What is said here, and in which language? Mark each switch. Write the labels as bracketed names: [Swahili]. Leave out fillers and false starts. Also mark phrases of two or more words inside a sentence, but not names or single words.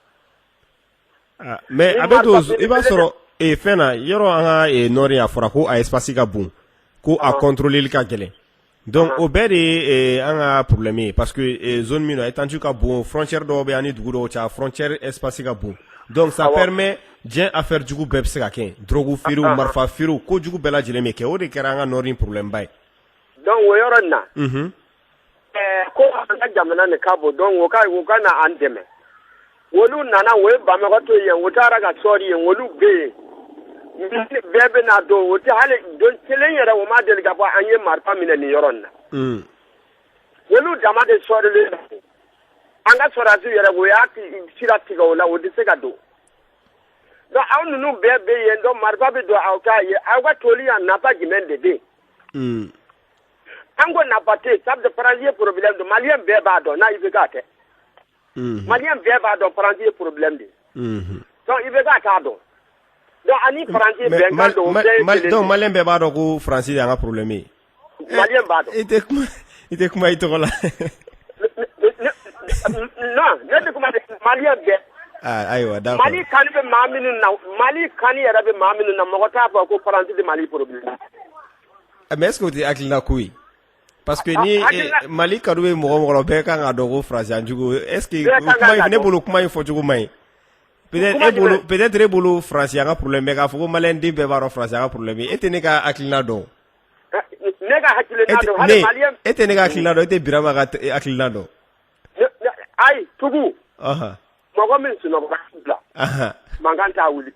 [Bambara] Mais a bɛ to i b'a sɔrɔ fɛn na yɔrɔ an ka nɔri a fɔra ko a espace ka bon ko a contrôler ka gɛlɛn. Donc o bɛɛ de ye an ka problème ye [French] parce que [Bambara] zone min na étendue ka bon frontière dɔw bɛ ani dugu dɔw cɛ frontière espace ka bon [French] donc ça permet [Bambara] diɲɛ affaire jugu bɛɛ bɛ se ka kɛ drogue feerew marifa feerew ko jugu bɛɛ lajɛlen bɛ kɛ o de kɛra an ka nɔri problème ba ye. Donc o yɔrɔ nin na ko an ka jamana nin ka bon donc o ka na an dɛmɛ olu nana o ye Bamakɔ to yen o taara ka sɔɔri yen olu bɛ yen bɛɛ bɛ n'a dɔn o tɛ hali don kelen yɛrɛ o ma deli ka fɔ an ye marifa minɛ nin yɔrɔ nin na olu dama de sɔɔrilen an ka sɔrɔdasiw yɛrɛ o y'a sira tigɛ o la o tɛ se ka don donc aw ninnu bɛɛ bɛ yen donc marifa bɛ don aw k'a ye aw ka toli yan nafa jumɛn de bɛ yen an ko nafa tɛ yen [French] ça veut dire [Bambara] Faransi ye problème de Maliyɛn bɛɛ b'a dɔn n'a IBK tɛ Maliyɛn bɛɛ b'a dɔn Faransi ye problème de donc IBK t'a dɔn. Donc ani Faransi bɛn kan don donc Maliyɛn bɛɛ b'a dɔn ko Faransi de y'an ka problème ye. Maliyɛn b'a dɔn. I tɛ kuma i tɔgɔ la. Non ne tɛ kuma Maliyɛn bɛɛ. Ayiwa d'accord. Mali kan bɛ maa minnu na Mali kan yɛrɛ bɛ maa minnu na mɔgɔ t'a fɔ ko Faransi de Mali problème. [French] Mais est-ce que [Bambara] o tɛ hakilina ko ye [French] parce que [Bambara] ni Mali kanu bɛ mɔgɔ bɛɛ kan ka dɔn ko Faransi an jugu [French] est-ce que [Bambara] kuma in ne bolo kuma in fɔcogo man ɲi. Peut-être e bolo Faransi an ka problème bɛ k'a fɔ ko Maliyɛn den bɛɛ b'a dɔn Faransi an ka problème ye e tɛ ne ka hakilina dɔn. Ne ka hakilina dɔn hali Maliyɛn. E tɛ ne ka hakilina dɔn e tɛ Birama ka hakilina dɔn. Ayi tugu. Mɔgɔ min sunɔgɔra bila. Mankan t'a wuli.